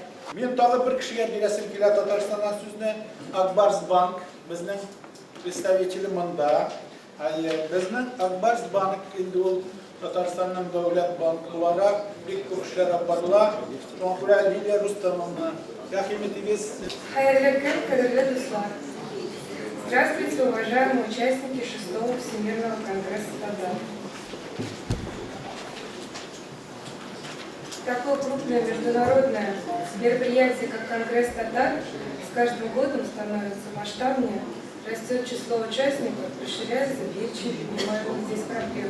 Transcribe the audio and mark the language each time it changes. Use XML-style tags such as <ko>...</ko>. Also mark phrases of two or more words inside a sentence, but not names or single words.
<tt>Мен тагы бер кешегә бирәсем килә Татарстаннан сүзне. Акбарс банк безнең представителе монда. Безнең Акбарс банк инде ул Татарстанның дәүләт банкы буларак бик күп эшләр алып барыла. Шуңа Лилия Рустамовна, рәхмәтегез. Хәерле көн, кадерле дуслар.</tt> <ru>Здравствуйте, уважаемые участники 6-го Всемирного конгресса Татар. Такое крупное международное мероприятие, как Конгресс Татар, с каждым годом становится масштабнее, растет число участников, расширяется перечень принимаемых здесь проблем.</ru>